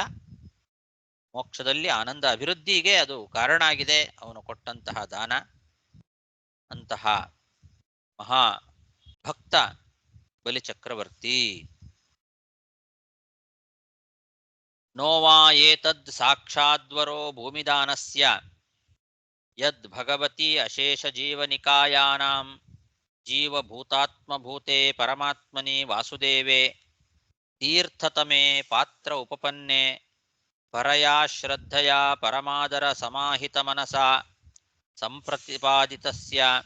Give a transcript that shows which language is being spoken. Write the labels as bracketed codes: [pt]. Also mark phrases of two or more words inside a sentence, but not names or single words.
[kn] ಮೋಕ್ಷದಲ್ಲಿ ಆನಂದ ಅಭಿವೃದ್ಧಿಗೆ ಅದು ಕಾರಣ ಆಗಿದೆ ಅವನು ಕೊಟ್ಟಂತಹ ದಾನ. ಅಂತಹ ಮಹಾ ಭಕ್ತ ಬಲಿಚಕ್ರವರ್ತಿ. [sa] ನೋವಾ ಏತದ್ ಸಾಕ್ಷಾದ್ವರೋ ಭೂಮಿದಾನಸ್ಯ ಯದ್ ಭಗವತಿ ಅಶೇಷ ಜೀವನಿಕಾಯಾನಾಂ ಜೀವಭೂತಾತ್ಮಭೂತೆ ಪರಮಾತ್ಮನಿ ವಾಸುದೇವೆ ತೀರ್ಥತಮೇ ಪಾತ್ರ ಉಪಪನ್ನೆ ಪರಯಾ ಶ್ರದ್ಧಯಾ ಪರಮಾದರ ಸಮಾಹಿತ ಮನಸಾ ಸಂಪ್ರತಿಪಾದಿತಸ್ಯ